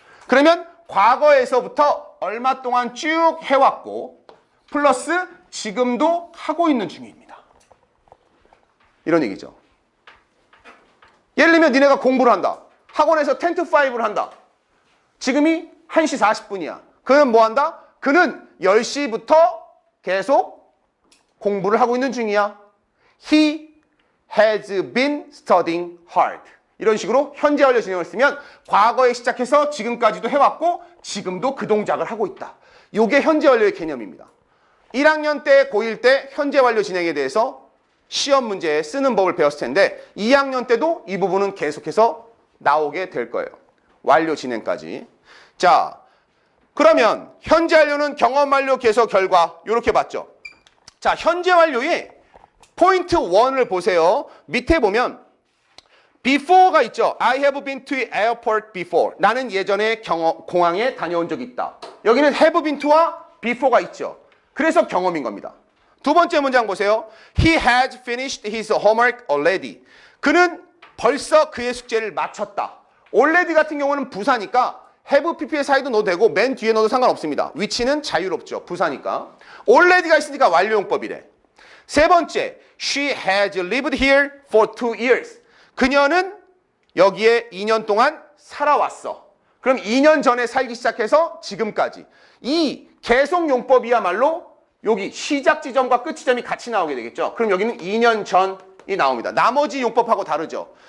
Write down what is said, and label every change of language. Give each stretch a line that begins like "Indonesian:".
Korean: 그러면 과거에서부터 얼마 동안 쭉 해왔고 플러스 지금도 하고 있는 중입니다. 이런 얘기죠. 예를 들면 니네가 공부를 한다. 학원에서 10 to 5를 한다. 지금이 1시 40분이야. 그는 뭐 한다? 그는 10시부터 계속 공부를 하고 있는 중이야.
English: He has been studying hard.
Korean: 이런 식으로 현재 완료 진행을 쓰면 과거에 시작해서 지금까지도 해왔고 지금도 그 동작을 하고 있다. 이게 현재 완료의 개념입니다. 1학년 때, 고1 때 현재 완료 진행에 대해서 시험 문제에 쓰는 법을 배웠을 텐데 2학년 때도 이 부분은 계속해서 나오게 될 거예요. 완료 진행까지. 자, 그러면 현재 완료는 경험 완료, 개서, 결과 이렇게 봤죠. 자, 현재 완료의 포인트 1을 보세요. 밑에 보면 before가 있죠.
English: I have been to airport before.
Korean: 나는 예전에 공항에 다녀온 적이 있다. 여기는 have been to와 before가 있죠. 그래서 경험인 겁니다. 두 번째 문장 보세요.
English: He has finished his homework already.
Korean: 그는 벌써 그의 숙제를 마쳤다. already 같은 경우는 부사니까 have pp의 사이도 넣어도 되고 맨 뒤에 넣어도 상관없습니다. 위치는 자유롭죠. 부사니까. already가 있으니까 완료용법이래. 세 번째,
English: she has lived here for 2 years.
Korean: 그녀는 여기에 2년 동안 살아왔어. 그럼 2년 전에 살기 시작해서 지금까지. 이 계속용법이야말로 여기 시작 지점과 끝 지점이 같이 나오게 되겠죠. 그럼 여기는 2년 전이 나옵니다. 나머지 용법하고 다르죠.